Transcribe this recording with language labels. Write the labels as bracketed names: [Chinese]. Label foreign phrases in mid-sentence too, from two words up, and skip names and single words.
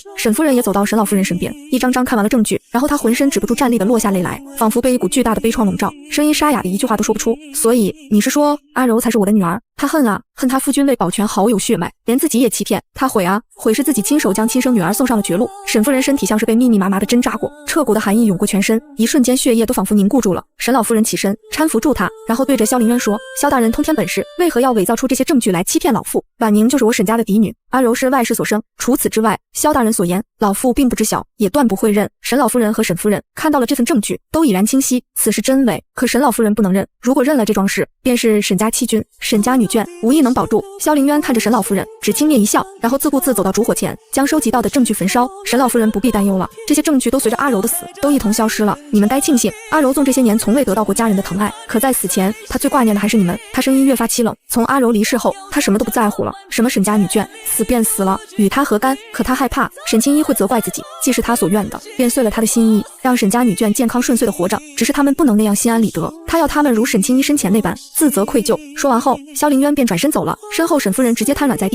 [Chinese] 沈夫人也走到沈老夫人身邊，一張張看完了證據，然後她渾身止不住站立的落下淚來，仿佛被一股巨大的悲愴籠罩，聲音沙啞的一句話都說不出。所以你是說阿柔才是我的女兒？他恨啊，恨他夫君為保全好友血脈，連自己也欺騙。他悔啊，悔是自己親手將親生女兒送上了絕路。沈夫人身體像是被密密麻麻的針扎過，徹骨的寒意湧過全身，一瞬間血液都仿佛凝固住了。沈老夫人起身搀扶住他，然後對着蕭凌淵說：蕭大人通天本事，為何要偽造出這些證據來欺騙老婦？婉寧就是我沈家的嫡女，阿柔是外室所生，除此之外，蕭大人所言老婦並不知曉，也斷不會認。沈老夫人和沈夫人看到了這份證據，都已然清晰，此事真偽。可沈老夫人不能認，如果認了這樁事，便是沈家欺君，沈家女眷無一能保住。蕭凌淵看着沈老夫人，只輕蔑一笑，然後自顧自走到燭火前，將收集到的證據焚燒。沈老夫人不必擔憂了，這些證據都隨着阿柔的死都一同消失了。你們該慶幸，阿柔縱這些年從未得到過家人的疼愛，可在死前，她最掛念的還是你們。她聲音越發淒冷，從阿柔離世後，她什麼都不在乎了，什麼沈家女眷，死便死了，與她何干？可她害怕沈清一會責怪自己，既是她所願的，便遂了她的心意，讓沈家女眷健康順遂的活着。只是他們不能那樣心安理得，她要他們如沈清一生前那般自責愧疚。說完後，蕭凌淵便轉身走了，身後沈夫人直接癱軟在地。